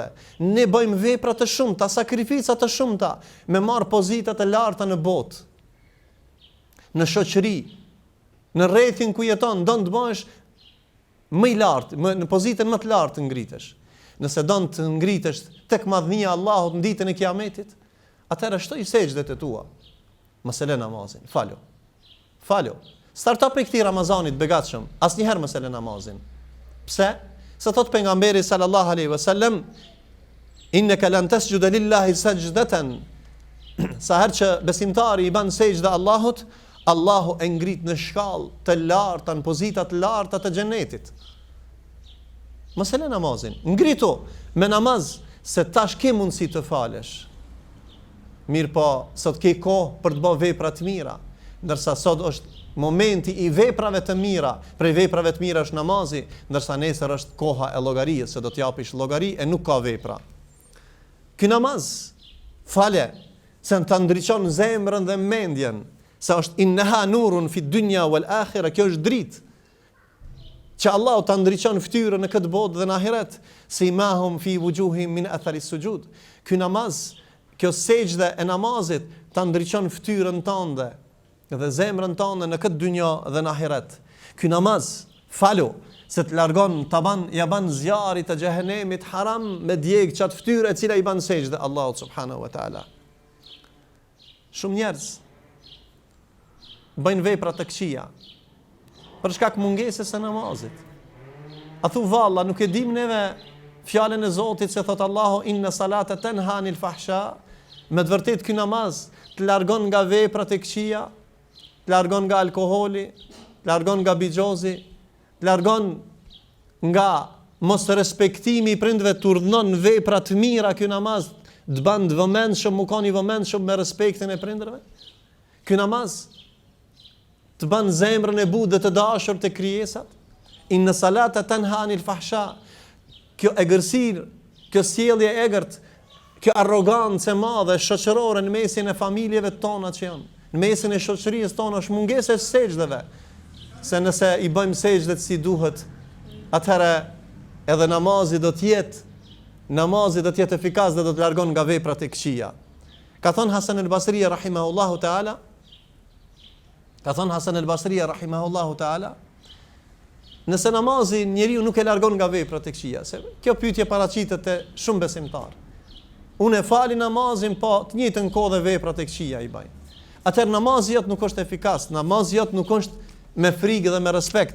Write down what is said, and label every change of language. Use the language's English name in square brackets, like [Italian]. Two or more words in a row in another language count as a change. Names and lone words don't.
[Albanian] Ne bëjmë vepra të shumta, sakrifica të shumta, me marr pozita të larta në botë, në shoqëri, në rrethin ku jeton, don të bëhesh më i lartë, në pozitën më të lartë të ngritesh. Nëse don të ngritesh tek madhnia e Allahut në ditën e Kiametit, atëherë shtoj sejdët e tua. Mos e lë namazin, falo. Falo. Starta prej këtij Ramazanit begatshëm, asnjëherë mos e lë namazin. Pse? Se thot pejgamberi [Arabic] صلى الله عليه وسلم: "إنك لن تسجد لله سجدة." [Albanian] Sa herë që besimtari i ban sejdë Allahut, Allahu e ngrit në shkallë të larta, në pozita të larta të xhenetit. Mos e lë namazin. Ngritu me namaz se tash ke mundësi të falesh. Mirë po, sot ke kohë për të bërë vepra të mira, ndërsa sot është momenti i veprave të mira. Prej veprave të mira është namazi, ndërsa nesër është koha e llogarisë, se do të japish llogari e nuk ka vepra. Ky namaz, falje, se të ndriçon zemrën dhe mendjen, se është [Arabic] إنها نور في الدنيا والآخرة, [Albanian] kjo është dritë që Allahu ta ndriçon fytyrën në këtë botë dhe në ahiret, [Arabic] سيماهم في وجوههم من أثر السجود. [Albanian] Ky namaz, kjo sejdë e namazit ta ndriçon fytyrën tënde dhe zemrën tënde në këtë dynjë dhe në ahiret. Ky namaz, falu, se të largon ja ban zjarit të xhehenemit haram me djeg çat fytyrë e cila i ban sejdë Allahu [Arabic] سبحانه وتعالى. [Albanian] Shumë njerëz bëjnë vepra të këqija për shkak mungesës së namazit. A thu valla, nuk e dim neve fjalën e Zotit se thot Allahu [Arabic] إن الصلاة تنهى عن الفحشاء. [Albanian] Me të vërtetë ky namaz të largon nga veprat e këqija, të largon nga alkooli, të largon nga bixhozi, të largon nga mos respektimi i prindve, të urdhënon vepra të mira. Ky namaz të bën të vëmendshëm, u kanë i vëmendshëm me respektin e prindërve. Ky namaz të bën zemrën e butë dhe të dashur të krijesat. [Arabic] إن الصلاة تنهى عن الفحشاء. [Albanian] Kjo egërsirë, kjo sjellje e egërt, kjo arrogancë e madhe shoqërore në mesin e familjeve tona që janë, në mesin e shoqërisë tonë, është mungesa e sejdëve. Se nëse i bëjmë sejdët si duhet, atëherë edhe namazi do të jetë efikas dhe do të largon nga veprat e këqija. Ka thënë Hasan al-Basri [Arabic] رحمه الله تعالى, [Albanian] nëse namazi njeriu nuk e largon nga veprat e këqija, se kjo pyetje paraqitet te shumë besimtar. Unë e fali namazin, po të njëjtën kohë dhe veprat e këqija i bëj. Atëherë namazi jot nuk është efikas, namazi jot nuk është me frikë dhe me respekt.